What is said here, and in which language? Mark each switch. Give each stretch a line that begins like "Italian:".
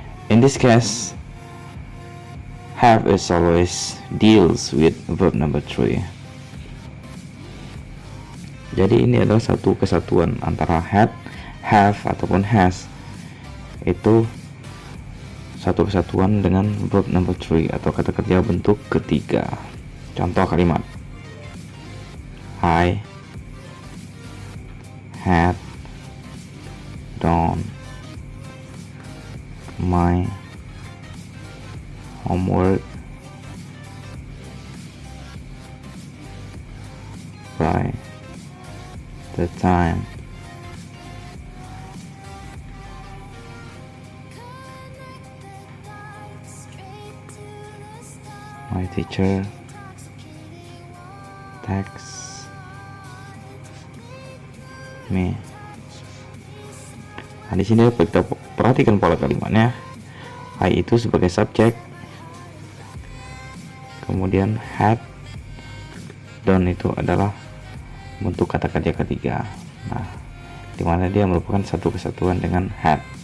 English: In this case, have is always deals with verb number 3.
Indonesian: Jadi ini adalah satu kesatuan antara had, have ataupun has. Itu satu kesatuan dengan verb number 3 atau kata kerja bentuk ketiga. Contoh kalimat:
English: I had done my homework by the time my teacher texts me.
Indonesian: Nah, di sini kita perhatikan pola kalimatnya. I itu sebagai subjek, kemudian had, done itu adalah bentuk kata kerja ketiga. Nah, dimana dia merupakan satu kesatuan dengan had.